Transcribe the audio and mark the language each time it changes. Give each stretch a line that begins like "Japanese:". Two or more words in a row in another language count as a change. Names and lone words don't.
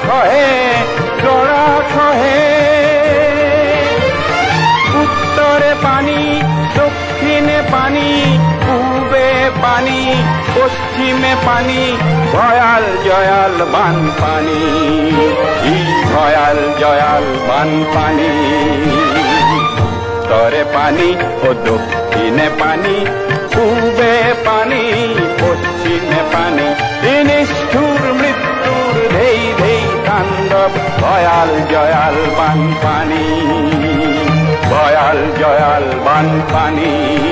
Assamese: খহে উত্তৰে পানী দক্ষিণে পানী পূবে পানী পশ্চিমে পানী ভয়াল জয়াল বান পানী ই ভয়াল জয়াল বান পানী
Bangla: উত্তরে পানি ও দক্ষিণে পানি পূবে পানি পশ্চিমে পানি নিষ্ঠুর মৃত্যুর ধেই ধেই তাণ্ডব ভয়াল জয়াল বান পানি ভয়াল জয়াল বান পানি